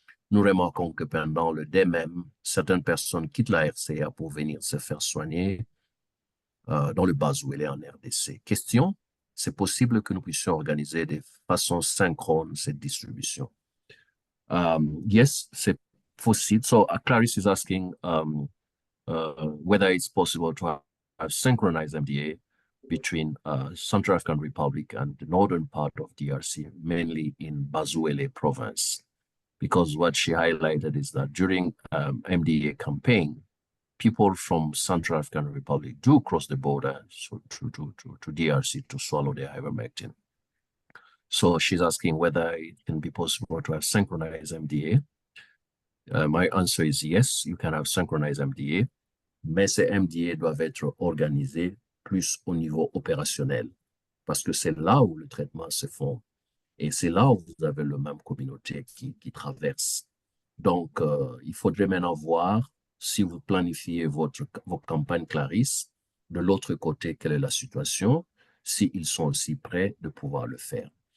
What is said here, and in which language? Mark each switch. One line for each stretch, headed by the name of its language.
French: Nous remarquons que pendant le DMM, certaines personnes quittent la RCA pour venir se faire soigner dans le Bas-Ouélé en RDC. Question, c'est possible que nous puissions organiser de façon synchrone cette distribution? Yes, c'est possible.
English: So Clarisse is asking whether it's possible to have synchronized MDA between Central African Republic and the northern part of DRC, mainly in Bas-Ouélé province. Because what she highlighted is that during MDA campaign, people from Central African Republic do cross the border to DRC to swallow their ivermectin. So she's asking whether it can be possible to have synchronized MDA. My answer is yes, you can have synchronized MDA,
French: mais ces MDA doivent être organisés plus au niveau opérationnel, parce que c'est là où le traitement se fait. Et c'est là où vous avez le même communauté qui traverse. Donc, il faudrait maintenant voir si vous planifiez vos campagnes Clarisse, de l'autre côté, quelle est la situation, s'ils sont aussi prêts de pouvoir le faire.